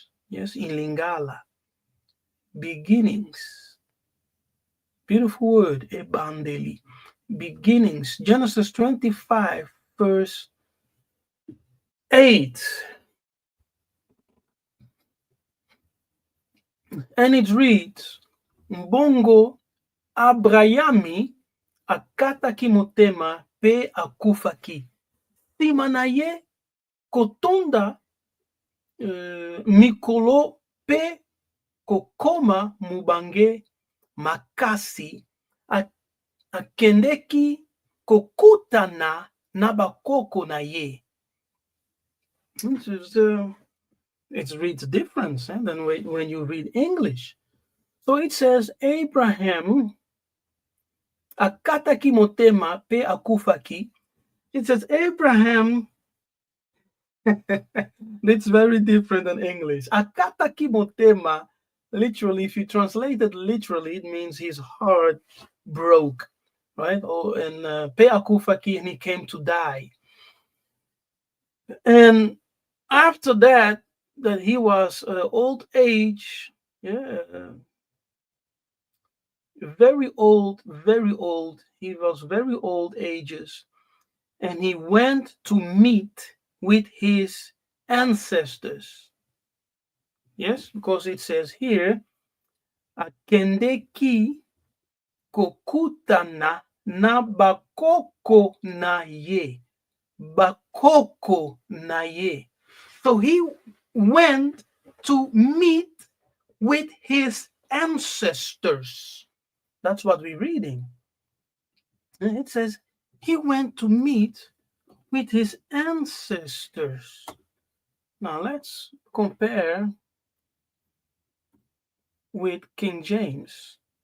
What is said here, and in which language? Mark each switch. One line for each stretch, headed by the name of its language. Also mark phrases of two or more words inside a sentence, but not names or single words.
English: Yes, in Lingala. Beginnings. Beautiful word, Ebandeli. Beginnings. Genesis 25, verse 8. And it reads,
Lingala: Mbongo Abrayami akataki motema pe akufaki. Sima na ye kotonda mikolo pe kokoma mubange makasi akendeki kokutana na bakoko na ye.
English: It reads different than when you read English. So it says Abraham
Lingala: akataki motema pe akufaki.
English: It says Abraham. It's very different than English.
Lingala: Akataki motema,
English: literally, if you translate it literally, it means his heart broke, right?
Lingala: And pe akufaki,
English: and he came to die. And after that he was old age, very old. He was very old ages, and he went to meet with his ancestors. Yes, because it says here,
Lingala: akendeki kokutana na bakoko na ye. Bakoko na ye.
English: So he went to meet with his ancestors. That's what we're reading. And it says he went to meet with his ancestors. Now let's compare with King James.